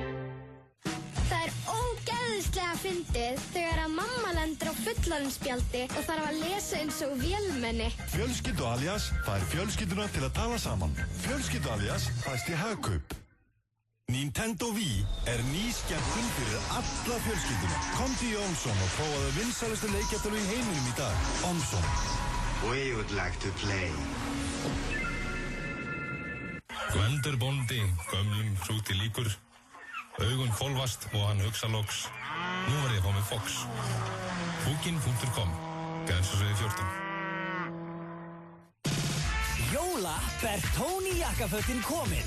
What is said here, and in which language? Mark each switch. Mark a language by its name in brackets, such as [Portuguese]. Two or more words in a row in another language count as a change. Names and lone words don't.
[Icelandic] Það er ógeðslega fyndið fyndið þegar að mamma lendir á fullorðinsspjaldi og þarf að lesa eins og vélmenni. Fjölskyldu alias fær fjölskylduna til að tala saman. Fjölskyldu alias fæst í Hagkaup. Nintendo Wii ný skemmtun fyrir alla fjölskylduna. Komdu í Omson og prófaðu vinsælustu leikjaftölu í heiminum í dag. Omson. [English] We would like to play. [Icelandic] Gvendur bóndi, gömlum hrúti líkur. Augun hvolfast og hann hugsa loks. Nú var ég að fá mig Fox. Booking.com. Grensásvegi 14. Jóla Bertóni jakkafötin komin.